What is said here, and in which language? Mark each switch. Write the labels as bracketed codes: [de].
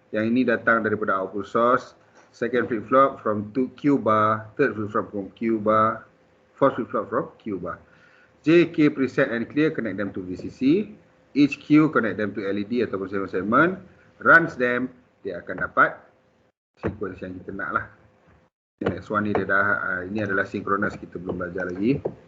[ms] Yang ini datang daripada output source. [en] Second flip-flop from Q bar, third flip-flop from Q bar, fourth flip-flop from Q bar. J, K, preset and clear, connect them to VCC. Each Q connect them to LED [ms] ataupun [en] segment. Runs them, [ms] dia akan dapat sequence yang kita nak lah. Next one ni dia dah, ini adalah synchronous, kita belum belajar lagi.